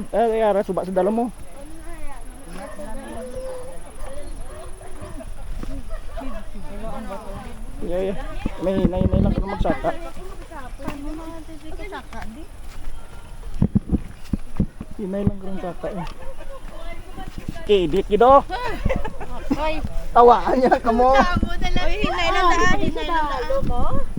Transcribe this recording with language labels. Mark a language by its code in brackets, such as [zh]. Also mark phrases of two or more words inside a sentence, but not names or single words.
[hil] Ay ara suba sa dalo mo. Yeah. May hinay lang ka magsaka. Hinay lang ka magsaka eh. Kidit gido. Ay, Tawaan niya ka mo. Uy, hinay lang daan, hinay lang daan.